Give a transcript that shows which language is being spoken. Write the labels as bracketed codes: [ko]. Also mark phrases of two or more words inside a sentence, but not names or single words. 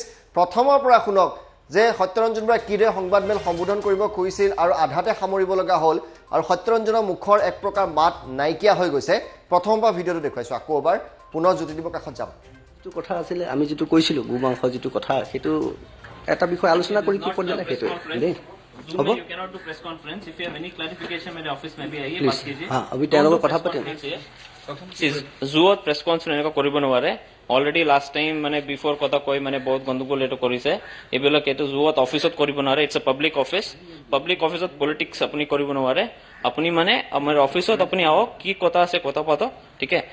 [as] প্ৰথমৰ পৰা শুনক যে সত্যৰঞ্জন বৰাই কিদৰে সংবাদমেল সম্বোধন কৰিব খুজিছিল আৰু আধাতে সামৰিব লগা হ'ল, আৰু সত্যৰঞ্জনৰ মুখৰ এক প্ৰকাৰ মাত নাইকিয়া হৈ গৈছে। প্ৰথমৰ পৰা ভিডিঅ'টো দেখুৱাইছোঁ, আকৌ এবাৰ পুনৰ জ্যোতিদীপৰ কাষত যাম। যিটো কথা আছিলে, আমি যিটো কৈছিলোঁ গো মাংস যিটো কথা, সেইটো এটা বিষয় আলোচনা কৰি কি পৰ্যায়ত সেইটোৱে দেই হ'ব। [en] You cannot do press conference. If you have any clarification, [hi] मेरे ऑफिस में भी आइए, बात कीजिए। हाँ, अभी [as] তেওঁলোকৰ কথা পাতিম। জুৱত [en] press conference [as] এনেকুৱা কৰিব নোৱাৰে। [en] already last time [as] মানে বিফৰ কথা কৈ মানে বহুত গণ্ডগোল এইটো কৰিছে। এইবিলাক এইটো জুৱত অফিচত কৰিব নোৱাৰে, [en] it's a public office. public office [as] পলিটিক্স আপুনি কৰিব নোৱাৰে। আপুনি মানে আমাৰ অফিচত আপুনি আহক, কি কথা আছে কথা পাতক, ঠিক আছে।